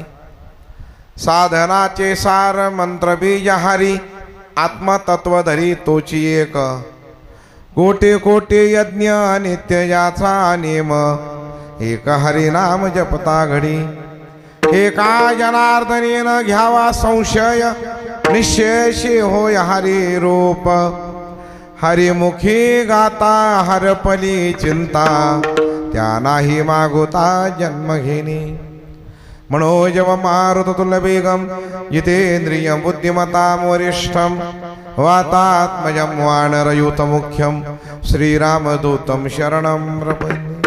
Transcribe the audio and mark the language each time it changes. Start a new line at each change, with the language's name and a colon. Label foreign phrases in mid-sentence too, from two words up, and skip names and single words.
Marathi: साधनाचे सार मंत्र बीज हरी, आत्मतत्वधरी तोची एक, कोटे कोटे यज्ञ नित्य याचा नेम, एक हरिनाम जपता घडी। एका जनार्दनेन घ्यावा संशय, निश्चयशी होय हरी रूप, हरिमुखी गाता हरपली चिंता, त्या नाही मागुता जन्म घेणी।
Sanskrit: मनोजव मारुततुल्यवेगं जितेन्द्रियं बुद्धिमतां वरिष्ठं, वातात्मजं वानरयूथमुख्यं, श्रीरामदूतं शरणं प्रपद्ये।